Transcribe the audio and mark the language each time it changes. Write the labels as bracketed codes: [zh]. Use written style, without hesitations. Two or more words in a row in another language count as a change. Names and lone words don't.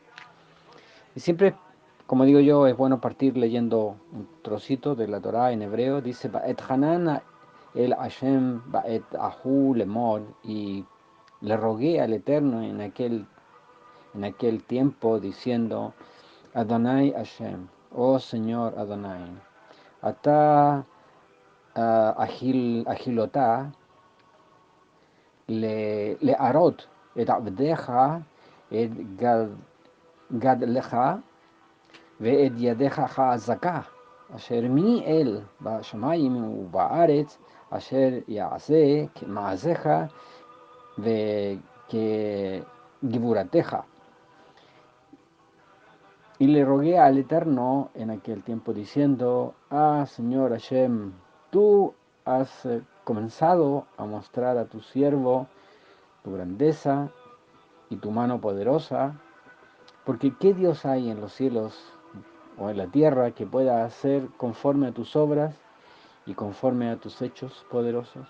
[es] Y siempre, como digo yo, es bueno partir leyendo un trocito de la Torá en hebreo. Dice, [he] Ba'et Hanan el Hashem, Ba'et Ahu Lemor, [es] y le rogué al Eterno en aquel tiempo, diciendo, [he] Adonai Hashem, [es] oh Señor [he] Adonai, Ata Agilotá, le arot, et abdeja, et gadleja, ואת ידך חזקה, אשר מי אל בשמיים ובארץ, אשר יעשה כמעשיך וכגבורתך. [es] Y le rogué al Eterno en aquel tiempo diciendo, Señor Hashem, tú has comenzado a mostrar a tu siervo tu grandeza y tu mano poderosa, porque ¿qué Dios hay en los cielos o en la tierra que pueda hacer conforme a tus obras y conforme a tus hechos poderosos?